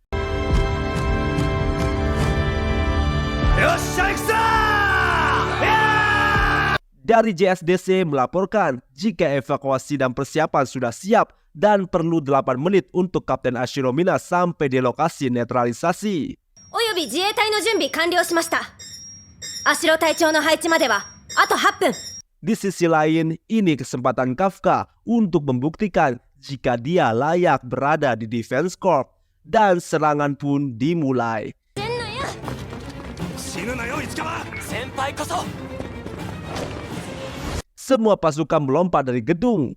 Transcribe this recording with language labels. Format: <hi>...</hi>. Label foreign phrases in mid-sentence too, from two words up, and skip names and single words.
<id>Dari JSDC melaporkan jika evakuasi dan persiapan sudah siap dan perlu 8 menit untuk Kapten Ashiro Mina sampai di lokasi netralisasi.</id> <ja>および自衛隊の準備完了しました。Ashiro隊長の配置まではあと8分。</ja> <id>Di sisi lain, ini kesempatan Kafka untuk membuktikan jika dia layak berada di Defense Corps. Dan serangan pun dimulai. Semua pasukan melompat dari gedung.</id>